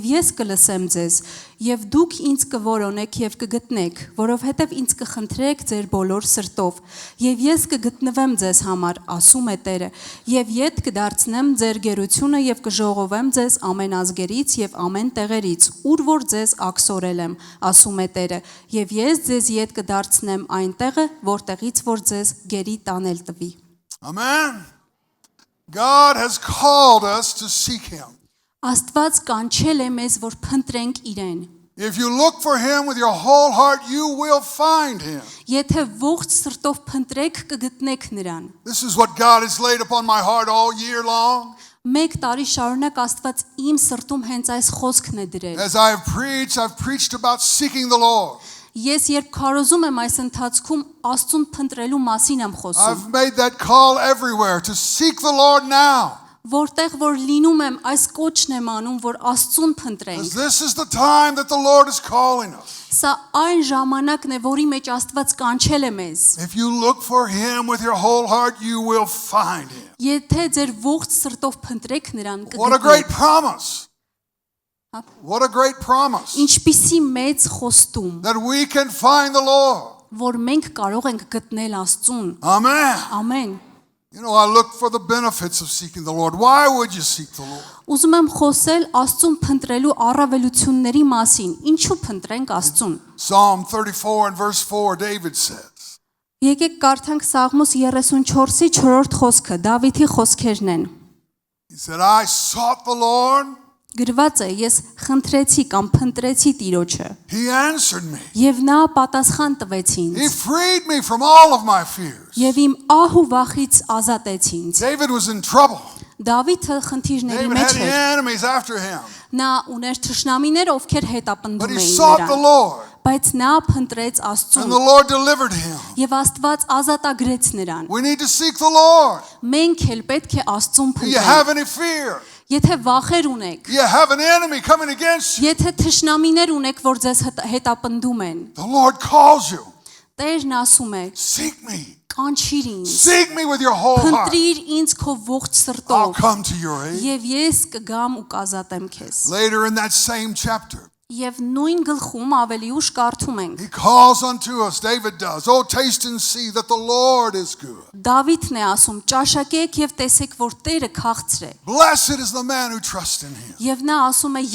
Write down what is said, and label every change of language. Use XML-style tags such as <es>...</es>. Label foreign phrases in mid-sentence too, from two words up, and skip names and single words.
<hy>ես կլսեմ ձեզ, եւ դուք ինձ կորոնեք եւ կգտնեք, որովհետև ինձ կխնդրեք ձեր բոլոր սրտով, եւ ես կգտնվեմ ձեզ համար, ասում է Տերը, եւ ետ կդարձնեմ ձեր գերությունը եւ կժողովեմ ձեզ ամեն ազգերից եւ ամեն տեղերից, ուր որ ձեզ աքսորել եմ, ասում է Տերը, եւ ես ձեզ ետ կդարձնեմ այն տեղը, որտեղից որ ձեզ գերի տանել տվի։</hy> <en>Amen. God has called us to seek Him.</en> <hy>Աստված կանչել է մեզ, որ փնտրենք իրեն։</hy> <en>If you look for Him with your whole heart, you will find Him.</en> <hy>Եթե ողջ սրտով փնտրեք, կգտնեք նրան։</hy> <en>This is what God has laid upon my heart all year long.</en> <hy>Մեկ տարի շարունակ Աստված իմ սրտում հենց այս խոսքն է դրել։</hy> <en>As I've preached about seeking the Lord.</en> <hy>Ես երբ քարոզում եմ այս ընթացքում Աստծուն փնտրելու մասին եմ խոսում։</hy> <en>I've made that call everywhere to seek the Lord now.</en> <hy>Որտեղ որ լինում եմ, այս կոչն եմ անում, որ Աստծուն փնտրենք։</hy> <en>This is the time that the Lord is calling us.</en> <hy>Սա այն ժամանակն է, որի մեջ Աստված կանչել է մեզ։</hy> <en>If you look for Him with your whole heart, you will find Him.</en> <hy>Եթե ձեր ողջ սրտով փնտրեք նրան,</hy> <en>What a great</en> <hy>կգտնեք։</hy> <en>promise. What a great promise.</en> <hy>Ինչպիսի մեծ խոստում,</hy> <en>That we can find the Lord.</en> <hy>որ մենք կարող ենք գտնել Աստծուն։</hy> <en>Amen.</en> <hy>Ամեն։</hy> <en>You know, I look for the benefits of seeking the Lord. Why would you seek the Lord?</en> <hy>Ուզում եմ խոսել Աստծուն փնտրելու առավելությունների մասին։ Ինչու փնտրենք Աստծուն։</hy> <en>Psalm 34 and verse 4, David says,</en> <hy>Եկեք կարդանք Սաղմոս 34-ի 4-րդ խոսքը, Դավիթի խոսքերն են։</hy> <en>he said, I sought the Lord.</en> <hy>Գրված է, ես խնդրեցի կամ փնտրեցի Տիրոջը,</hy> <en>He answered me.</en> <hy>եւ նա պատասխան տվեց</hy> <en>He</en> <hy>ինձ,</hy> <en>freed me from all of my fears.</en> <hy>եւ իմ ահ ու վախից ազատեց ինձ։</hy> <en>David was in trouble.</en> <hy>Դավիթը խնդիրների</hy> <en>David</en> <hy>մեջ</hy> <en>had</en> <hy>էր։</hy> <en>enemies after him.</en> <hy>Նա ուներ թշնամիներ, ովքեր</hy> <en>But</en> <hy>հետապնդում</hy> <en>he</en> <hy>էին</hy> <en>sought the</en> <hy>նրան,</hy> <en>Lord.</en> <hy>բայց նա փնտրեց</hy> <en>And</en> <hy>Աստծուն,</hy> <en>the Lord delivered him.</en> <hy>եւ Աստված ազատագրեց նրան։</hy> <en>We need to seek the Lord.</en> <hy>Մենք էլ պետք է Աստծուն</hy> <en>Do you have</en> <hy>փնտրենք։</hy> <en>any fear?</en> <hy>Եթե վախեր ունեք,</hy> <en>Do you have an enemy coming against you?</en> <hy>եթե թշնամիներ ունեք, որ ձեզ հետապնդում են,</hy> <en>The Lord calls you.</en> <hy>Տերն ասում է.</hy> <en>Seek me.</en> <hy>Կանչիր ինձ,</hy> <en>Seek me with your whole heart.</en> <hy>փնտրիր ինձ քո ողջ</hy> <en>I'll</en> <hy>սրտով,</hy> <en>come to your aid.</en> <hy>եւ ես կգամ ու կազատեմ քեզ։</hy> <en>Later in that same chapter,</en> <hy>Եվ նույն գլխում ավելի ուշ կարդում ենք.</hy> <en>he calls unto us, David does, oh, taste and see that the Lord is good.</en> <hy>Դավիթն է ասում. Ճաշակեք եւ տեսեք, որ Տերը քաղցր է։</hy> <en>Blessed is the man who trusts in him.</en> <hy>Եվ նա ասում է.</hy>